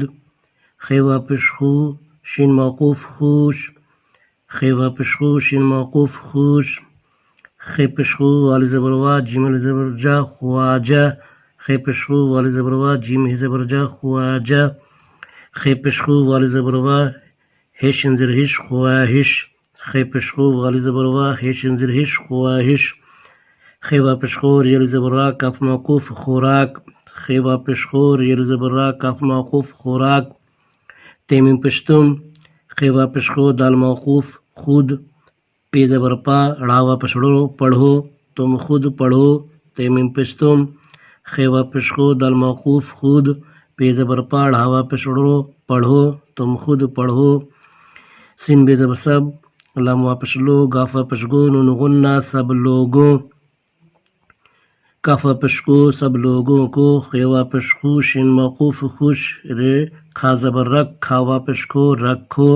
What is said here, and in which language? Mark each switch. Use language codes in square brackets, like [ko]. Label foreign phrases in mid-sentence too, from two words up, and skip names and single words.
[ks] خیوا پشخو شین موقوف خوش. خیوا پشخو شین موقوف خوش. خی پشخو والی زبروا جیم زبر جا خواجہ. خی پشخو والی زبروا جیم زبر جا خواجہ. خی پشخو والی زبروا ہش انزر ہش خواہش. خی پشخو والی زبروا ہش انزر ہش خواہش. خیوا پشخور یل زبرا کف موقوف خوراک. خیوا پشخور یل زبرا کف موقوف خوراک. تیمین پشتم. خیوا پشخو دال موقوف خود. پی زبر پا ڑاوا پشڑو [ur] پڑھو تم خود پڑھو. [ks] تیمین پشتم. خیوا پشخو دال موقوف خود. پی زبر پا ڑاوا پشڑو [ur] پڑھو تم خود پڑھو. [ks] سین بے زبر سب. لام واپس لو گافا پشگو نون غنہ [ur] سب لوگوں. [ks] کافا پشکو [ur] سب لوگوں کو. [ks] خیوا پشکو شین موقوف خوش رے کھا زبر رکھ کھاوا پشکو رکھو.